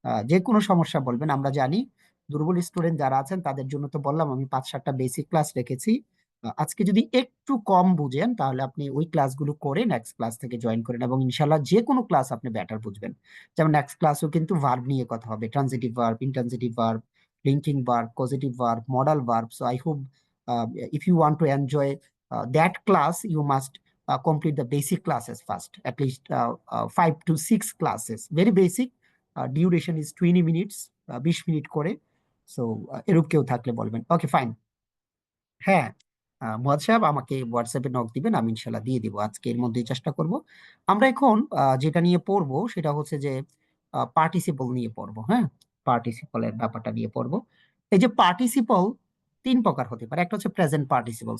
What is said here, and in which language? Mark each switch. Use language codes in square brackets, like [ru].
[bn] যে কোনো সমস্যা বলবেন, আমরা জানি দুর্বল স্টুডেন্ট যারা আছেন তাদের জন্য তো বললাম আমি 5-7টা বেসিক ক্লাস রেখেছি। আজকে যদি একটু কম বুঝেন তাহলে আপনি ওই ক্লাসগুলো করে নেক্সট ক্লাস থেকে জয়েন করেন, এবং ইনশাল্লাহ যে কোনো ক্লাস আপনি বেটার বুঝবেন। যেমন নেক্সট ক্লাসও কিন্তু ভার্ব নিয়ে কথা হবে, transitive verb, intransitive verb, linking verb, positive verb, modal verb. [en] So I hope if you want to enjoy that class, you must complete the basic classes first, at least 5 to 6 classes, very basic. Duration is 20 minutes, [bn] 20 minute করে। So এরূপ কেউ থাকলে বলবেন। ওকে, fine. হ্যাঁ, মুয়াদ সাহেব আমাকে হোয়াটসঅ্যাপে knock দিবেন, আমি ইনশাল্লাহ দিয়ে দিব, আজকে এর মধ্যেই চেষ্টা করব। আমরা এখন যেটা নিয়ে পড়বো সেটা হচ্ছে যে পার্টিসিপল নিয়ে পড়বো। হ্যাঁ, পার্টিসিপলের ব্যাপারটা নিয়ে পড়বো। এই যে পার্টিসিপল 3 প্রকার হতে পারে। একটা হচ্ছে প্রেজেন্ট পার্টিসিপল।